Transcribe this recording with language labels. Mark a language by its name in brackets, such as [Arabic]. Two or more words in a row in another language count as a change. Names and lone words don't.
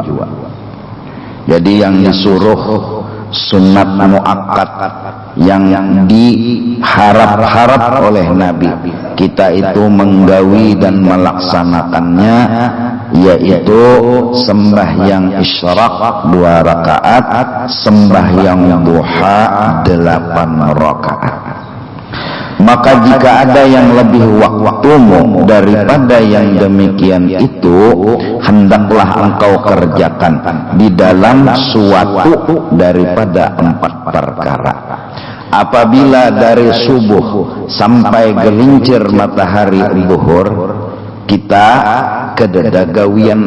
[Indonesian] Jadi yang disuruh sunat muakkad yang diharap-harap oleh Nabi kita itu menggawi dan melaksanakannya, yaitu sembahyang isyraq 2 rakaat, sembahyang duha 8 rakaat. Maka jika ada yang lebih waktumu daripada yang demikian itu, hendaklah engkau kerjakan di dalam suatu daripada 4 perkara. Apabila dari subuh sampai gelincir matahari zuhur kita kedadagawian